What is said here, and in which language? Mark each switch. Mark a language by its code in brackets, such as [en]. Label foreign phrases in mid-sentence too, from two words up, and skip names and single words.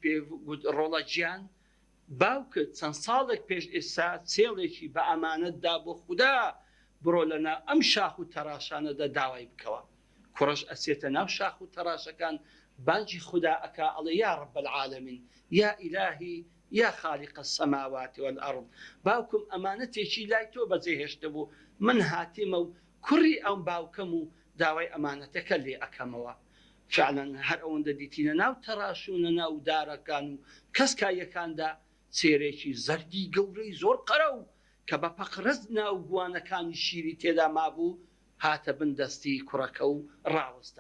[ckb] دایکی پێ ڕۆڵە گیان باوکت چەند ساڵێک پێش ئێستا چێڵێکی بە ئەمانەتدا بۆ خوددا بڕۆ لەنا ئەم شاخ و تەراشانەدا داوای بکەوە. کوڕەش ئەچێتە ناو شاخ و تەراشەکان بانجی خوددا ئەکا ئەڵێ [ar] یا رب العالمین یا ئیلاهی یا خالق السماوات والأرض. [ckb] باوکم ئەمانەتێکی لای تۆ بەجێهێشتە بوو، من هاتیمە و کوڕی ئەم باوکەم و داوای ئەمانەتەکە لێ ئەەکەمەوە. فعلا هەر ئەوەندە دیتینە ناو تەڕاشونە ناو دارەکان و کەسکایەکاندا چێرێکی زەردی گەورەی زۆر قەرە و کە بە پەقرەز ناو گوانەکانی شیری تێدا مابوو هاتە بن دەستی کوڕەکە و ڕاوەستا.